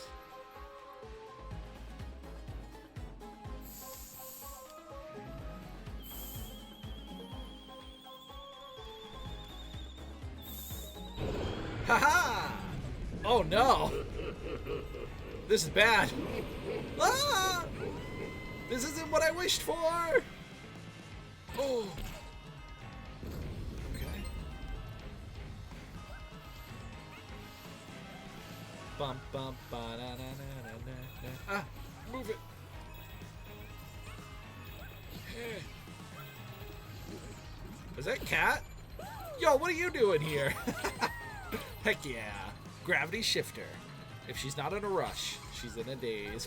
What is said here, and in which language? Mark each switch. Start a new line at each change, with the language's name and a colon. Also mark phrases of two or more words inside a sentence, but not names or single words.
English: Haha! Oh no! This is bad. Ah! This isn't what I wished for! Oh! Okay. Bum bum ba na na na na na. Ah! Move it! Is that Cat? Yo, what are you doing here? Heck yeah. Gravity shifter. If she's not in a rush, she's in a daze.